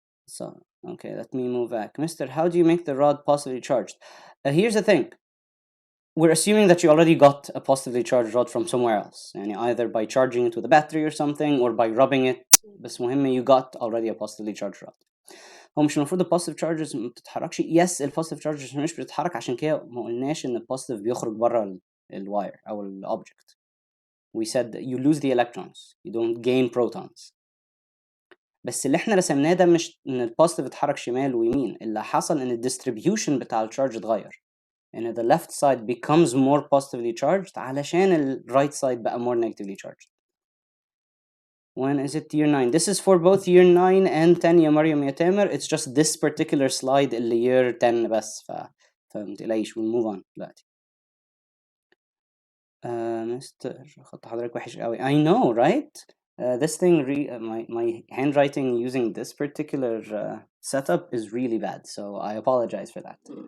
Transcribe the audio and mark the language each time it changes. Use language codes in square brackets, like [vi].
[en] So, okay, let me move back. Mister, how do you make the rod positively charged? Here's the thing. We're assuming that you already got a positively charged rod from somewhere else. And either by charging it with a battery or something, or by rubbing it. بس مهم you got already a positively charged rod. [ar] هو مش المفروض البوزيتيف تشارجز ما بتتحركش؟ يس البوزيتيف تشارجز مش بتتحرك، عشان كده ما قلناش ان البوزيتيف بيخرج بره الواير او الاوبجكت. [en] We said you lose the electrons, you don't gain protons. [ar] بس اللي احنا رسمناه ده مش ان البوزيتيف اتحرك شمال ويمين، اللي حصل ان الديستريبيوشن بتاع الشارج اتغير، ان the left side becomes more positively charged علشان ال right side بقى more negatively charged. [en] When is it year 9? This is for both year 9 and 10 يا مريم يا تامر. It's just this particular slide اللي year 10 بس. فمتقلقيش, we'll move on دلوقتي. [ar] مستر خط حضرتك وحش قوي. I know, right? [en] This thing, my handwriting using this particular setup is really bad, so I apologize for that.